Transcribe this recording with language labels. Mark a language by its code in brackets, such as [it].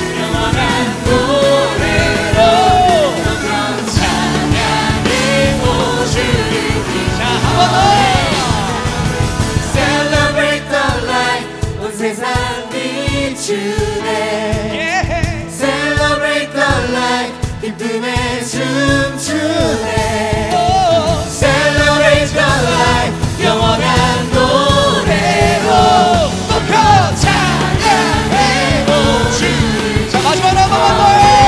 [ko] 영원한 노래로 찬양해 오주리. 자, 한 번 더. [en] Celebrate the light [ko] 온 세상 비추네 예. [en] Celebrate the light [ko] 기쁨에 춤추네 [en] Celebrate the light [ko] 영원한 노래로 높여 찬양해 오주리. 자, 마지막으로 한 번만 더요.